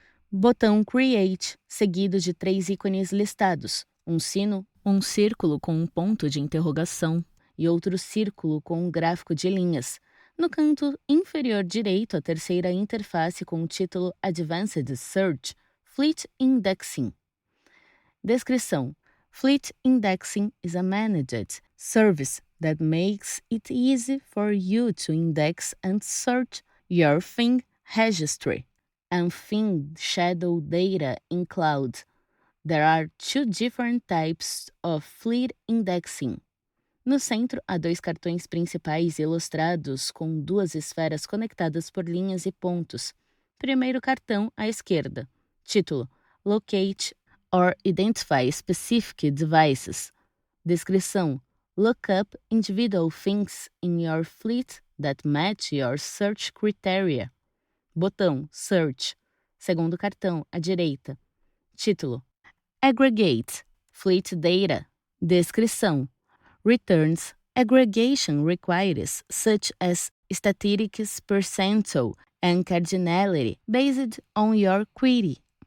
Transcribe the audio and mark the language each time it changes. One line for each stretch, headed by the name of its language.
Portuguese: Botão Create, seguido de 3 ícones listados, um sino, um círculo com um ponto de interrogação e outro círculo com um gráfico de linhas. No canto inferior direito, a terceira interface com o título Advanced Search, Fleet Indexing.
English: Descrição: Fleet Indexing is a managed service that makes it easy for you to index and search your thing registry and thing shadow data in cloud. There are 2 different types of fleet indexing.
Portuguese: No centro, há 2 cartões principais ilustrados com 2 esferas conectadas por linhas e pontos. Primeiro cartão à esquerda.
English: Título: Locate or Identify Specific Devices. Descrição: Look up individual things in your fleet that match your search criteria.
Portuguese: Botão Search. Segundo cartão à direita.
English: Título: Aggregate Fleet Data. Descrição: Returns aggregation requires such as statistics percentile and cardinality based on your query.